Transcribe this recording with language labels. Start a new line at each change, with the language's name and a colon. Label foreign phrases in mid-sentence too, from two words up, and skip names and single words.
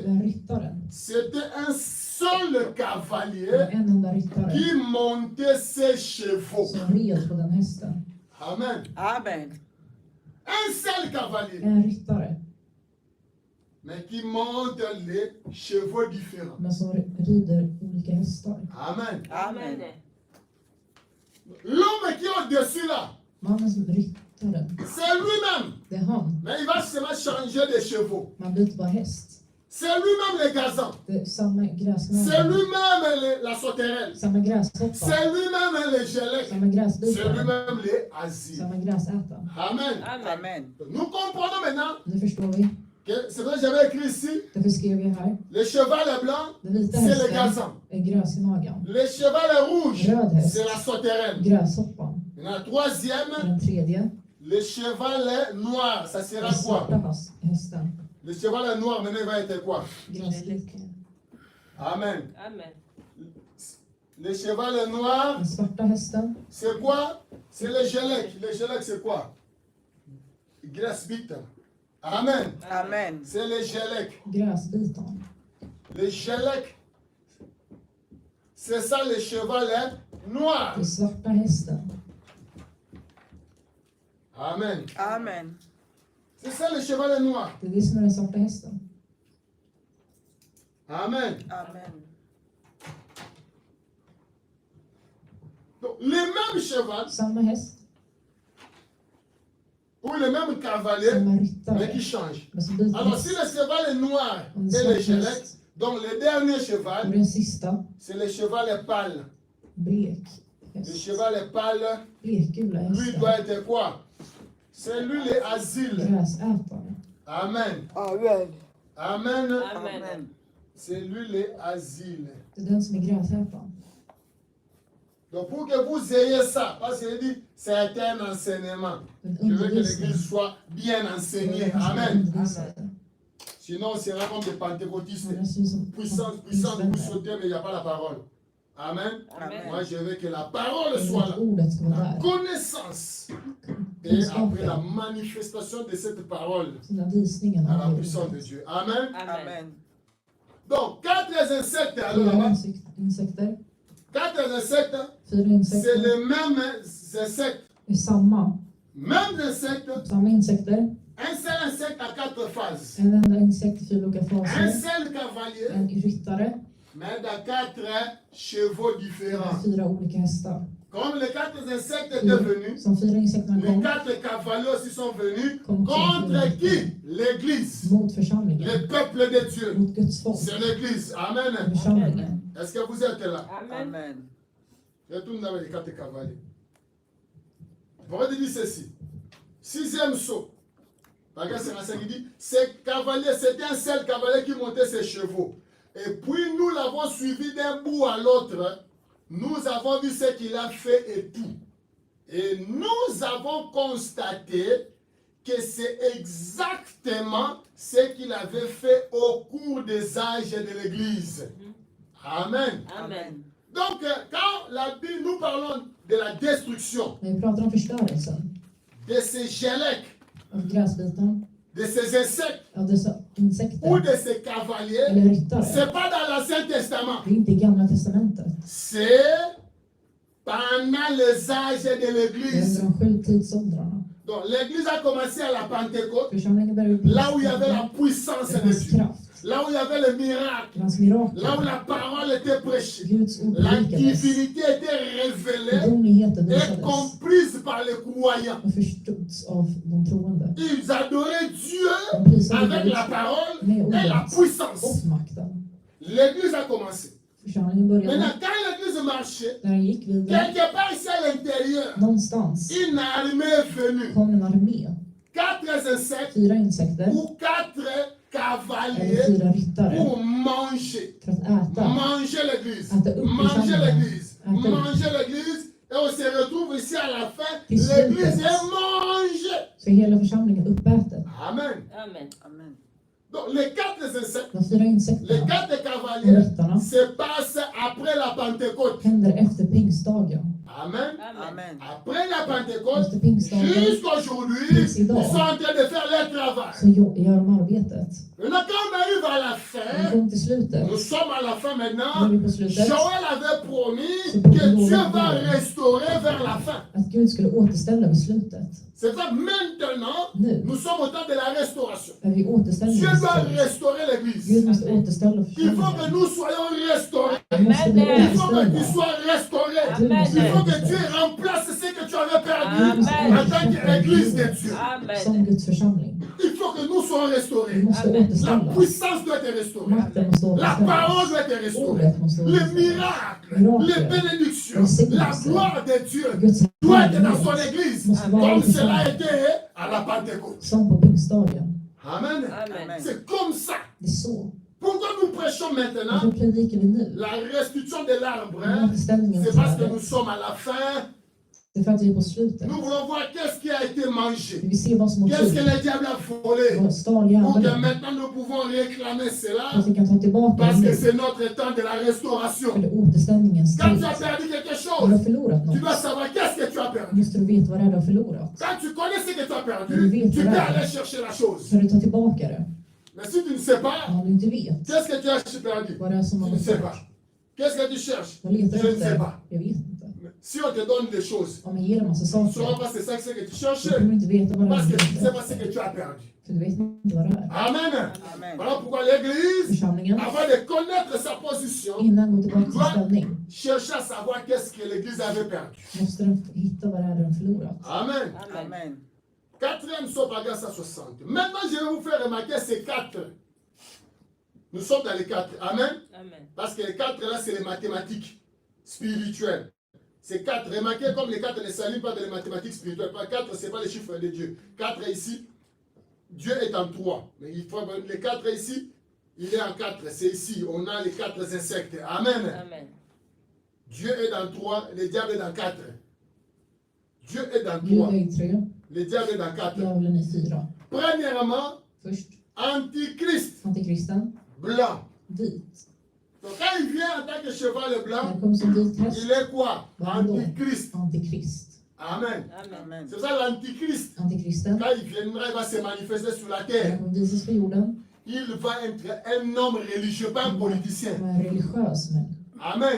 Swedish: Den ryttaren.
French: c'était un seul
Swedish: Det var
French: cavalier
Swedish: en enda ryttare
French: qui montait ses chevaux.
Swedish: som red på den hästen. Amen. Amen.
French: Un seul cavalier,
Swedish: En ryttare.
French: mais qui monte les chevaux différents.
Swedish: Men som rider olika hästar. Amen. Amen.
French: L'homme qui est au-dessus là,
Swedish: Mannen som ryttaren.
French: C'est lui-même.
Swedish: Det är han.
French: Mais il va seulement changer de chevaux.
Swedish: Man byter bara häst.
French: C'est lui-même les gazans.
Swedish: Det är samma
French: C'est
Swedish: gräsknagare.
French: lui-même la sauterelle.
Swedish: Samma gräshoppa.
French: C'est lui-même les gelecs.
Swedish: Samma
French: C'est
Swedish: gräsbitare.
French: lui-même les asiles.
Swedish: Samma gräsätare. Amen. Amen. Amen.
French: Nous comprenons maintenant
Swedish: Nu förstår vi.
French: que c'est vrai que j'avais écrit ici,
Swedish: Därför skrev jag här.
French: le cheval est blanc,
Swedish: Den vita
French: c'est le
Swedish: hästen
French: gazan.
Swedish: är gräsknagaren.
French: Le cheval est rouge,
Swedish: Röd häst.
French: c'est la sauterelle.
Swedish: Gräshoppan.
French: Et la troisième,
Swedish: Och den tredje.
French: le cheval est noir, ça sera
Swedish: Den
French: quoi?
Swedish: svarta hästen.
French: Le cheval est noir, maintenant il va être quoi?
Swedish: Gräslik. Amen. Amen.
French: Le cheval est noir,
Swedish: Den svarta hästen.
French: c'est quoi? C'est le gelec. Le gelec, c'est quoi?
Swedish: Gräsbiten. Amen. Amen.
French: C'est le gelec.
Swedish: Gräsbitaren.
French: Le gelec, c'est ça, le cheval est noir.
Swedish: Den svarta hästen. Amen. Amen.
French: C'est ça, le cheval est noir.
Swedish: Det är det som är den svarta hästen. Amen. Amen.
French: Donc, les mêmes chevaux
Swedish: Samma häst.
French: ou les mêmes cavaliers,
Swedish: Samma
French: mais
Swedish: ryttare.
French: qui changent.
Swedish: Men som byter
French: Alors, si
Swedish: häst.
French: le cheval est noir
Swedish: Om
French: et
Swedish: det är
French: le
Swedish: svart
French: gelec,
Swedish: häst.
French: donc le dernier
Swedish: Och
French: cheval,
Swedish: den sista.
French: c'est le cheval est pâle.
Swedish: Blek
French: Le
Swedish: häst.
French: cheval est pâle,
Swedish: Blekgula
French: lui
Swedish: hästen.
French: doit être quoi? C'est lui le asile.
Swedish: Gräsätare. Amen. Amen. Amen. Amen.
French: C'est lui le asile.
Swedish: Det är den som är gräsätaren.
French: Donc pour que vous ayez ça, parce qu'il dit, c'est un enseignement.
Swedish: En
French: Je veux que
Swedish: undervisning.
French: l'église soit bien
Swedish: Det är
French: enseignée.
Swedish: den som Amen. undervisar.
French: Sinon, on sera comme des pentecôtistes.
Swedish: Annars är det som
French: Puissance, puissance, vous sautez, mais il n'y a pas la parole. Amen. Amen. Moi, je veux que la parole soit là.
Swedish: Ordet ska vara
French: La
Swedish: där.
French: connaissance. Et après la manifestation de cette parole
Swedish: Så den visningen
French: à la
Swedish: av
French: puissance de
Swedish: ordet.
French: Dieu. Amen. Amen. Donc, quatre insectes, alors
Swedish: Fyra
French: là-bas,
Swedish: insekter.
French: quatre insectes,
Swedish: 4
French: c'est
Swedish: insekter.
French: les mêmes insectes.
Swedish: Det är samma.
French: Mêmes insectes,
Swedish: Samma insekter.
French: un seul insecte à quatre phases.
Swedish: En enda insekt i 4 olika
French: Un
Swedish: faser.
French: seul cavalier,
Swedish: En ryttare.
French: mais dans quatre chevaux
Swedish: Med
French: différents.
Swedish: 4 olika hästar.
French: Comme les quatre insectes étaient venus,
Swedish: Som 4 insekterna
French: les
Swedish: kom
French: quatre cavaliers aussi sont venus Comme contre qui? qui? L'Église,
Swedish: mot församlingen.
French: le peuple de Dieu.
Swedish: Mot Guds folk.
French: C'est l'Église. Amen.
Swedish: Församlingen.
French: Est-ce que vous êtes là? Amen. Amen. Retourne dans les quatre cavaliers. On va dire ceci. Sixième saut. Regarde, c'est Racine qui dit, ces cavaliers, c'était un seul cavalier qui montait ses chevaux. Et puis nous l'avons suivi d'un bout à l'autre. Nous avons vu ce qu'il a fait et tout. Et nous avons constaté que c'est exactement ce qu'il avait fait au cours des âges de l'Église. Amen. Amen. Donc, quand la Bible, nous parlons de la destruction
Swedish: När vi pratar om förstörelsen
French: de ces gelecs,
Swedish: av gräsbiten,
French: de ces insectes
Swedish: av dessa
French: ou
Swedish: insekter
French: de ces cavaliers,
Swedish: eller ryttare.
French: c'est pas dans l'Ancien Testament.
Swedish: Det är inte i Gamla Testamentet.
French: C'est pendant les âges de
Swedish: Det är
French: l'Église.
Swedish: under de 7 tidsåldrarna.
French: Donc, l'Église a commencé à la Pentecôte,
Swedish: Församlingen började
French: là où il y avait la puissance
Swedish: det
French: de
Swedish: fanns
French: Dieu,
Swedish: kraft.
French: là où il y avait le miracle,
Swedish: Det fanns
French: là où
Swedish: mirakel.
French: la parole était prêchée,
Swedish: Guds ord
French: la
Swedish: predikades.
French: divinité était révélée
Swedish: Gudomligheten
French: et
Swedish: visades
French: comprise par les croyants.
Swedish: och förstods av de troende.
French: Ils adoraient Dieu
Swedish: De prisade
French: avec
Swedish: Gud
French: la parole
Swedish: med
French: et la
Swedish: ordet
French: puissance.
Swedish: och makten.
French: L'église a commencé.
Swedish: Församlingen började,
French: Maintenant, quand l'église marchait,
Swedish: när den gick vidare,
French: quelque part ici à l'intérieur,
Swedish: någonstans
French: une armée est venue.
Swedish: kom en armé.
French: 4 insectes
Swedish: 4 insekter
French: ou 4
Swedish: eller
French: cavaliers
Swedish: 4 ryttare
French: pour manger.
Swedish: för att äta.
French: Manger l'église.
Swedish: Äta upp
French: Manger
Swedish: församlingen.
French: l'église.
Swedish: Äta upp.
French: Manger l'église. Et on se retrouve ici à la fin.
Swedish: Till
French: L'église
Swedish: slutet.
French: est mangée.
Swedish: Så är hela församlingen uppäten. Amen. Amen. Amen.
French: Donc les 4 insectes,
Swedish: De 4
French: les
Swedish: insekterna 4 och
French: cavaliers
Swedish: ryttarna
French: se passent après la Pentecôte.
Swedish: händer efter pingstdagen. Amen. Amen. Amen.
French: Après la Pentecôte,
Swedish: Efter pingstdagen
French: jusqu'aujourd'hui,
Swedish: Tills
French: ils
Swedish: idag.
French: sont en train de faire leur travail.
Swedish: så gör de arbetet.
French: Maintenant, quand on a arrive à la
Swedish: När vi
French: fin,
Swedish: kom till slutet,
French: nous sommes à la fin
Swedish: nu är
French: maintenant.
Swedish: vi på slutet,
French: Joël avait promis que Dieu va restaurer vers la fin.
Swedish: att Gud skulle återställa vid slutet.
French: C'est ça, maintenant,
Swedish: Nu
French: nous sommes au temps de la restauration.
Swedish: är vi
French: Dieu
Swedish: återställningens
French: doit
Swedish: tid.
French: restaurer
Swedish: Gud
French: l'église.
Swedish: måste återställa
French: Il faut que
Swedish: församlingen.
French: nous soyons restaurés.
Swedish: Vi måste bli Amen.
French: Il faut que tu
Swedish: återställda.
French: sois restauré. Amen. Il faut que Dieu remplace ce que tu avais perdu Amen. en tant qu'église de Dieu.
Swedish: Som Amen. Guds församling.
French: Il faut que nous soyons
Swedish: Vi
French: restaurés.
Swedish: måste Amen.
French: La
Swedish: återställas.
French: puissance doit être restaurée.
Swedish: Makten måste
French: La parole
Swedish: återställas.
French: doit être restaurée.
Swedish: Ordet måste
French: Les
Swedish: återställas.
French: miracles, les bénédictions, la gloire de Dieu
Swedish: Guds
French: doit être dans son
Swedish: härlighet
French: église.
Swedish: måste vara
French: Comme
Swedish: i
French: cela a
Swedish: församlingen.
French: été à la Pentecôte.
Swedish: Som på pingstdagen. Amen. Amen.
French: C'est comme ça.
Swedish: Det är så.
French: Pourquoi nous prêchons maintenant
Swedish: Varför predikar vi nu?
French: la restitution de l'arbre?
Swedish: Återställningen
French: C'est
Swedish: av
French: parce que nous
Swedish: trädet.
French: sommes à la fin.
Swedish: Det är för att vi är på slutet.
French: Nous voulons voir qu'est-ce qui a été mangé.
Swedish: Vi vill se vad som har
French: Qu'est-ce que
Swedish: tagit.
French: le diable a volé.
Swedish: Vad stal
French: Pour que
Swedish: djävulen.
French: maintenant nous pouvons réclamer
Swedish: För
French: cela.
Swedish: att vi kan ta tillbaka
French: Parce
Swedish: det
French: que
Swedish: nu.
French: c'est notre temps de la
Swedish: För
French: restauration.
Swedish: det är återställningens
French: Quand
Swedish: tid.
French: tu as perdu quelque
Swedish: Om du
French: chose,
Swedish: har förlorat
French: tu dois
Swedish: något,
French: savoir qu'est-ce que tu as
Swedish: då
French: perdu.
Swedish: måste du veta vad det är du har förlorat.
French: Quand tu connais ce que tu as Mais perdu,
Swedish: vi vet
French: tu
Swedish: vad
French: peux
Swedish: det är.
French: aller chercher la chose.
Swedish: För du tar tillbaka det.
French: Mais si tu ne sais pas,
Swedish: Om du inte vet
French: qu'est-ce que tu as perdu?
Swedish: vad det är som
French: Tu
Swedish: har
French: ne
Swedish: gått
French: sais pas.
Swedish: bort.
French: Qu'est-ce que tu cherches?
Swedish: Jag letar
French: Je ne sais
Swedish: efter.
French: pas.
Swedish: Jag vet inte.
French: Si on te donne des choses,
Swedish: Om jag ger en massa
French: tu ne sauras
Swedish: saker,
French: pas c'est ça que tu
Swedish: då
French: cherches.
Swedish: kommer du inte veta vad det
French: Parce
Swedish: är
French: que
Swedish: du
French: tu ne sais pas ce
Swedish: letar
French: que
Swedish: efter.
French: tu as perdu.
Swedish: För du vet inte vad det är. Amen. Amen.
French: Voilà pourquoi l'Église,
Swedish: Församlingen,
French: avant de connaître sa position,
Swedish: innan går tillbaka till
French: doit
Swedish: ställning,
French: chercher à savoir qu'est-ce que l'Église avait perdu.
Swedish: måste den hitta vad det är den förlorat. Amen. Amen.
French: Quatrième psaume, paragraphe 160. Maintenant, je vais vous faire remarquer ces quatre. Nous sommes dans les quatre. Amen. Amen. Parce que les quatre là, c'est les mathématiques spirituelles. Ces quatre, remarquez comme les quatre ne s'allument pas dans les mathématiques spirituelles. Pas quatre, ce n'est pas les chiffres de Dieu. Quatre ici, Dieu est en trois. Mais il faut les quatre ici, il est en quatre. C'est ici, on a les quatre insectes. Amen. Amen. Dieu est dans trois, le diable est dans quatre. Dieu est dans
Swedish: Gud
French: trois,
Swedish: är i 3,
French: le diable est dans quatre.
Swedish: djävulen i 4.
French: Premièrement,
Swedish: Först
French: Antichrist
Swedish: antikristen,
French: blanc.
Swedish: vit.
French: Donc quand il vient en tant que cheval
Swedish: När
French: blanc,
Swedish: det kommer som vit häst,
French: il est quoi? Antichrist.
Swedish: antikrist. Amen. Amen. Amen.
French: C'est ça l'antichrist.
Swedish: Antikristen,
French: Quand il viendra, il va se manifester sur la
Swedish: när
French: terre.
Swedish: han kommer visas på jorden,
French: Il va être un homme religieux, pas un politicien.
Swedish: som är en religiös människa. Amen.